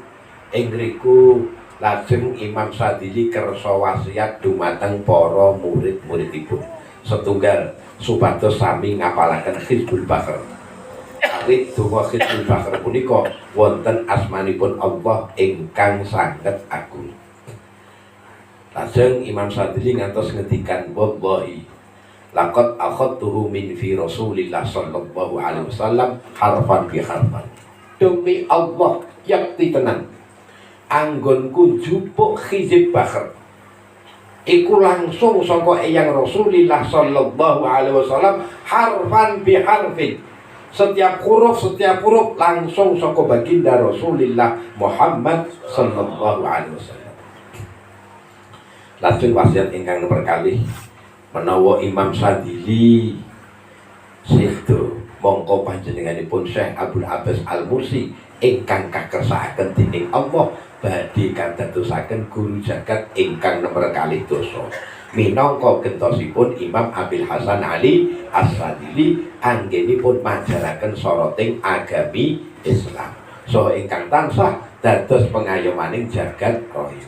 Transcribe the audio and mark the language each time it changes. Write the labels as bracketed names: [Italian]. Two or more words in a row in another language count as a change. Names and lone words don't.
[Javanese] Ing riku lajeng Imam Sadili kersa wasiat dumateng para murid-muridipun setunggal supados sami ngapalaken Hizbul Bahr. Awit donga Hizbul Bahr punika wonten asmanipun Allah ingkang sanget agung. Lajeng Imam Sadili ngantos ngendikan [Arabic] والله لقد أخذته من في رسول الله صلى الله عليه وسلم حرفا بحرف. [Javanese] Demi Allah yakti tenan anggonku jupuk Hizbul Bahr iku langsung saka eyang [Arabic] رسول الله صلى الله عليه وسلم حرفا بحرف. [Javanese] Setiap huruf langsung saka baginda Rasulillah Muhammad [Arabic] صلى الله عليه وسلم. [Javanese] Lajeng wasiat ingkang nomor kalih menawa Imam Sadili sedo mongko panjenenganipun Syekh Abdul Abbas Al-Mursi ingkang kakersakaken dening Allah badhe kadadosaken guru jagat ingkang nomor kalih dosa minangka gentosipun Imam Abil Hasan Ali As-Sadili anggenipun majaraken soroting agami Islam saha ingkang tansah dados pengayomaning jagat raya.